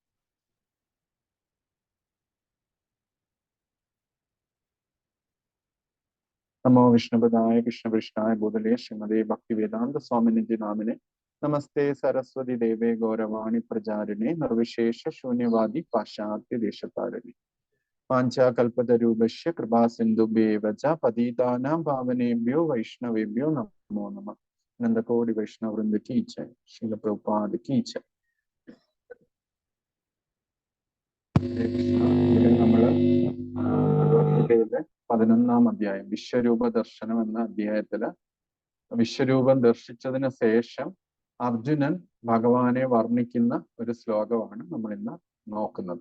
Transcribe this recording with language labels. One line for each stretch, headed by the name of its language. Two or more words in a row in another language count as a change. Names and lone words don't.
Sanskrit: നമോ വിഷ്ണുപദായ കൃഷ്ണപൃഷ്ഠായ ഭൂതലേ ശ്രീമതേ ഭക്തിവേദാന്ത സ്വാമിനിധി നാമിനെ. നമസ്തേ സരസ്വതി ദേവേ ഗൗരവാണി പ്രചാരിണേ നിർവിശേഷ ശൂന്യവാദി പാശ്ചാത്യ ദേശത്താരിണി. വാഞ്ചാകൽപതരൂപശ്യ കൃപാസിന്ധുഭ്യേവ ച പതിതാനാം പാവനേഭ്യോ വൈഷ്ണവേഭ്യോ നമോ നമഃ. അനന്തകോടി വൈഷ്ണവവൃന്ദ
Hindi: की जय.
Sanskrit: ശ്രീല പ്രഭുപാദ്
Hindi: की जय.
Malayalam: ഇവിടെ നമ്മള് ഭഗവത്ഗീതയിലെ 11-ാം അധ്യായം വിശ്വരൂപ ദർശനം എന്ന അധ്യായത്തില് വിശ്വരൂപം ദർശിച്ചതിന് ശേഷം അർജുനൻ ഭഗവാനെ വർണ്ണിക്കുന്ന ഒരു ശ്ലോകമാണ് നമ്മൾ ഇന്ന് നോക്കുന്നത്.